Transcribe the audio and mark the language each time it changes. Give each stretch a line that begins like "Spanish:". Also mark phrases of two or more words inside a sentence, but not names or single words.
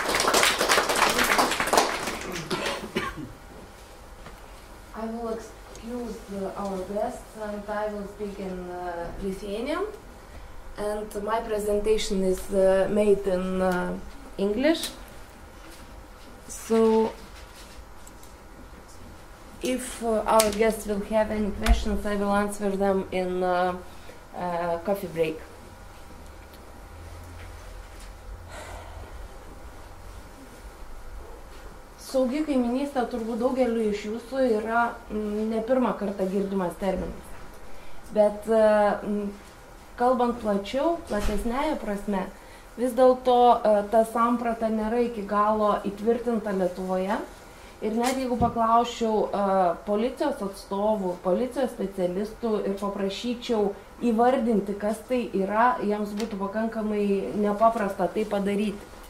English: I will excuse our guests and I will speak in Lithuanian, and my presentation is made in English. So if our guests will have any questions, I will answer them in coffee break.
Lithuanian: Saugi kaiminystė turbūt daugeliu iš jūsų yra ne pirmą kartą girdimas terminas. Bet kalbant plačiau, platesnėje prasme, vis dėlto ta samprata nėra iki galo įtvirtinta Lietuvoje Ir net jeigu paklausčiau policijos atstovų, policijos specialistų ir paprašyčiau įvardinti, kas tai yra, jiems būtų pakankamai nepaprasta tai padaryti.